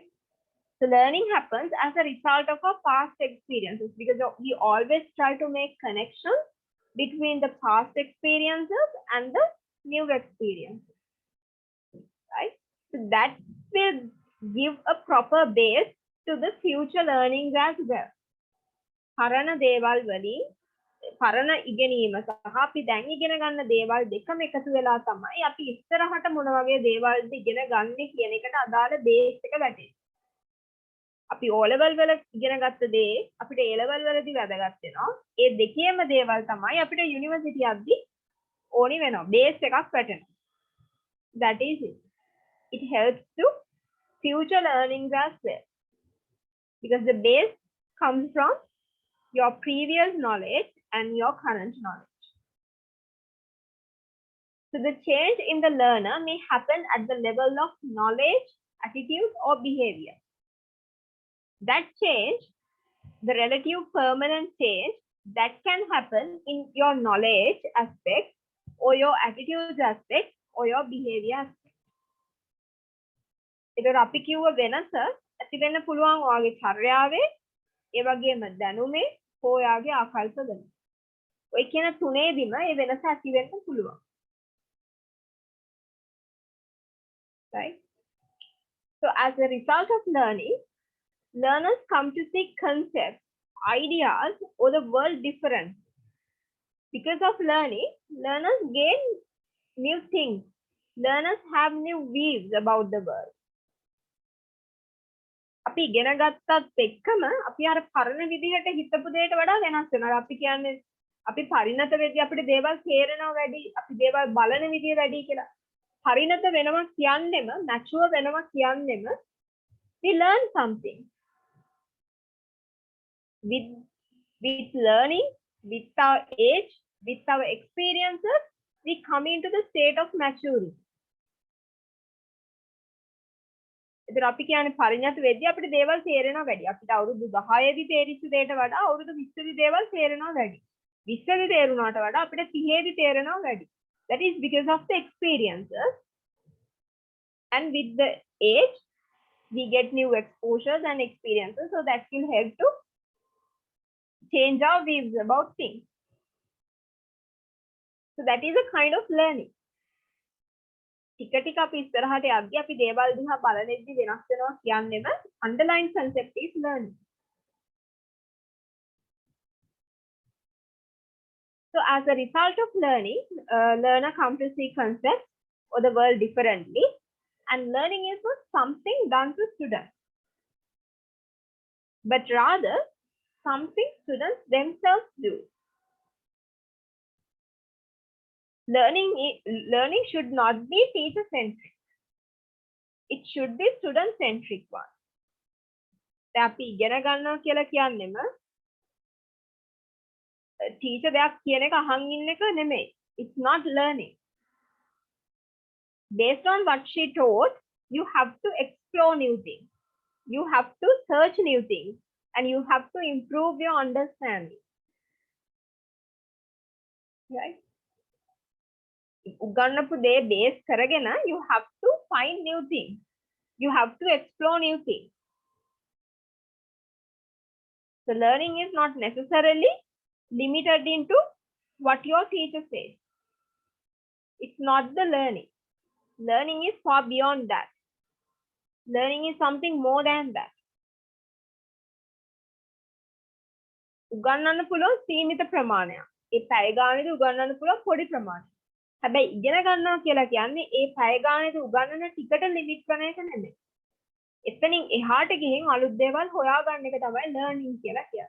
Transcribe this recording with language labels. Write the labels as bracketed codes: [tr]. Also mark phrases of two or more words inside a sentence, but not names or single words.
[en] So learning happens as a result of our past experiences because we always try to make connections between the past experiences and the new experiences. Right? So that will give a proper base to the future learnings as well. [si] පරණ දේවල් වලින් පරණ ඉගෙනීම සහ අපි දැන් ඉගෙන ගන්න දේවල් දෙකම එකතු වෙලා තමයි අපි ඉස්සරහට මොන වගේ දේවල්ද ඉගෙන ගන්න කියන එකට අදාළ බේස් එක වැටෙන්නේ. අපි O level වල ඉගෙන ගත්ත දේ අපිට A level වලදී වැදගත් වෙනවා. ඒ දෙකේම දේවල් තමයි අපිට යුනිවර්සිටි යද්දී ඕනි වෙනවා. බේස් එකක් වැටෙනවා. [en] That is it. It helps to future learnings as well. Because the base comes from your previous knowledge and your current knowledge. So the change in the learner may happen at the level of knowledge, attitude, or behavior. That change, the relative permanent change, that can happen in your knowledge aspect, or your attitude aspect, or your behavior aspect. [si] ඒතර අපි කිව්ව වෙනස ඇති වෙන්න පුළුවන් ඔයාගේ චර්යාවේ ඒ වගේම දැනුමේ හෝ ඔයාගේ ආකල්පවල. ඔය කියන තුනේදීම මේ වෙනස ඇති වෙන්න පුළුවන්. [en] Right? So as a result of learning, learners come to see concepts, ideas, or the world different. Because of learning, learners gain new things. Learners have new views about the world. [si] අපි ඉගෙන ගත්තත් එක්කම අපි අර පරණ විදිහට හිතපු දෙයට වඩා වෙනස් වෙනවා. අපි කියන්නේ අපි පරිණත වෙද්දී අපිට දේවල් තේරෙනවා වැඩි, අපි දේවල් බලන විදිය වැඩි කියලා. පරිණත වෙනවා කියන්නේම, මැචුවර් වෙනවා කියන්නේම [en] we learn something. With learning, with our age, with our experiences, we come into the state of maturity. [si] ඒතර අපි කියන්නේ පරිණත වෙද්දී අපිට දේවල් තේරෙනවා වැඩි. අපිට අවුරුදු 10 දී තේරිච්ච දෙයට වඩා අවුරුදු 20 දී දේවල් තේරෙනවා වැඩි. 20 දී තේරුණාට වඩා අපිට 30 දී තේරෙනවා වැඩි. [en] That is because of the experiences. And with the age, we get new exposures and experiences. So that will help to change our views about things. So that is a kind of learning. [si] ටික ටික අපි ඉස්සරහට යද්දී අපි දේවල් දිහා බලනෙද්දී වෙනස් වෙනවා කියන්නේම [en] underlying concept is learning. So as a result of learning, learner come to see concepts or the world differently, and learning is not something done to students, but rather something students themselves do. Learning should not be teacher-centric. It should be student-centric one. [si] අපි ඉගෙන ගන්නවා කියලා කියන්නේම teacher දෙයක් කියන එක අහන් ඉන්න එක නෙමෙයි. [en] It's not learning. Based on what she taught, you have to explore new things. You have to search new things, and you have to improve your understanding. Right? [si] උගන්නපු දේ base කරගෙන [en] you have to find new things. You have to explore new things. So learning is not necessarily limited into what your teacher says. It's not the learning. Learning is far beyond that. Learning is something more than that. [si] උගන්නන්න පුළුවන් සීමිත ප්‍රමාණයක්. ඒ පැය ගානේදී උගන්නන්න පුළුවන් පොඩි ප්‍රමාණයක්. හැබැයි ඉගෙන ගන්නවා කියලා කියන්නේ ඒ පැය ගානේදී උගන්නන ටිකට ලිමිට් කරන එක නෙමෙයි. එතනින් එහාට ගිහින් අලුත් දේවල් හොයාගන්න එක තමයි ලර්නින් කියලා කියන්නේ.